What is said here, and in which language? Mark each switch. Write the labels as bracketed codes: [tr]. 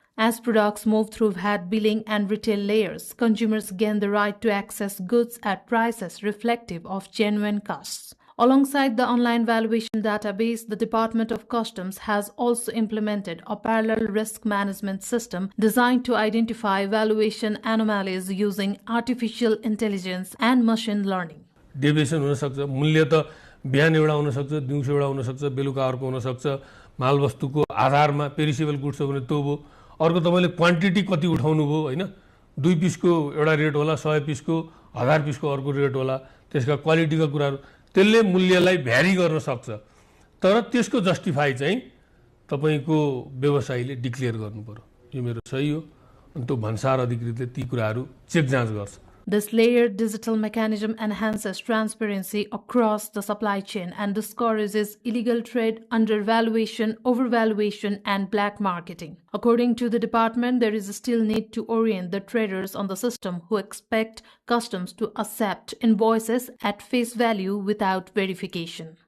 [en] As products move through VAT billing and retail layers, consumers gain the right to access goods at prices reflective of genuine costs. Alongside the online valuation database, the Department of Customs has also implemented a parallel risk management system designed to identify valuation anomalies using artificial intelligence and machine learning. [ne] Deviation हुन सक्छ मूल्य त बिहान एउटा हुन सक्छ दिउँसो एउटा हुन सक्छ बेलुका अर्को हुन सक्छ मालवस्तुको आधारमा पेरिसेबल गुड्स हो भने त्यो भो अर्को तपाईले क्वान्टिटी कति उठाउनु भो हैन 2 पिसको एउटा रेट होला 100 पिसको 1000 पिसको अर्को रेट होला त्यसका क्वालिटीका कुराहरु त्यसले मूल्यलाई भ्यारी गर्न सक्छ तर त्यसको जस्टिफाई चाहिँ तपाईको व्यवसायीले डिक्लेयर गर्नु पर्यो यो मेरो सही हो अनि त्यो भन्सार अधिकृतले ती कुराहरु चेक जाँच गर्छ. [en] This layered digital mechanism enhances transparency across the supply chain and discourages illegal trade, undervaluation, overvaluation, and black marketing. According to the department, there is still need to orient the traders on the system who expect customs to accept invoices at face value without verification.